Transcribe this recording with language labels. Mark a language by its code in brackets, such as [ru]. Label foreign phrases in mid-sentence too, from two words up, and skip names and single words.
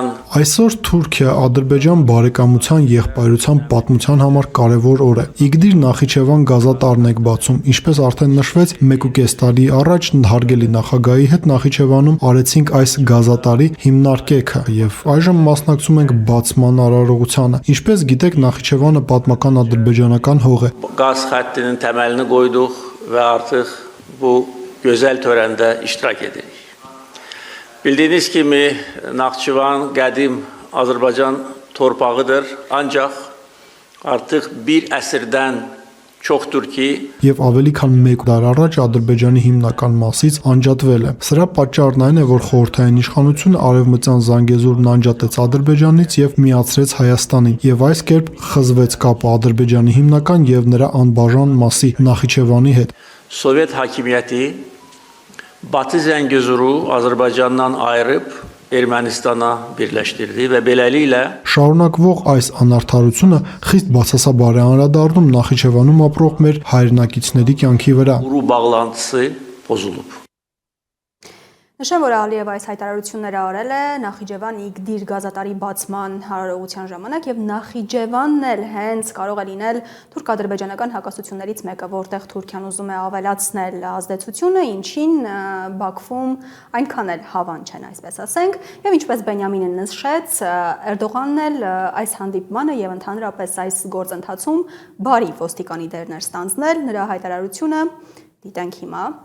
[hy] Այսօր Թուրքիա-Ադրբեջան բարեկամության եղբայրության պատմության համար կարևոր օր է։ Իգդիր Նախիջևան գազատարն եք բացում, ինչպես արդեն նշվեց 1.5 տարի առաջ հարգելի նախագահի հետ Նախիջևանում արեցինք այս գազատարի հիմնարկեքը եւ այժմ մասնակցում ենք բացման արարողությանը։ Ինչպես գիտեք, Նախիջևանը պատմական ադրբեջանական hող է։ [tr] gaz hattının temelini koyduk ve artık bu güzel törende iştirak edirik. [az] Bildiğiniz gibi Naxçıvan qədim Azərbaycan torpağıdır, ancaq artıq bir əsrdən çoxdur ki [hy] Եվ ավելի քան 1 դար առաջ Ադրբեջանի հիմնական մասից անջատվել է։ Սրա պատճառն այն է, որ խորհրդային իշխանությունը արևմտյան Զանգեզուրն անջատեց Ադրբեջանից եւ միացրեց Հայաստանին, եւ այս կերպ խզվեց կապը Ադրբեջանի հիմնական եւ նրա անբաժան մասի Նախիջևանի հետ։ [az] Sovyet hakimiyyəti Batı Zəngəzuru Azərbaycandan ayırıb Ermənistana birləşdirdi və beləliklə [hy] Շարունակվող այս անարդարությունը խիստ բացասաբար է անդրադառնում Նախիջևանում ապրող մեր հայրենակիցների կյանքի վրա։ [az] quru bağlantısı pozulub. [hy] Նշեմ, որ Ալիևը այս հայտարարությունները արել է Նախիջևան Իգդիր գազատարի բացման հարարողության ժամանակ եւ Նախիջևանն էլ հենց կարող է լինել թուրք-ադրբեջանական հակասություններից մեկը, որտեղ Թուրքիան ուզում է ավելացնել ազդեցությունը, ինչին Բաքվում այնքան էլ հավան չեն, այսպես ասենք, եւ ինչպես Բենյամինը նշեց, Էրդողանն էլ այս հանդիպմանը եւ ընդհանրապես այս գործընթացում բարի ոստիկանի դերներ ստանձնել, նրա հայտարարությունը դիտենք հիմա։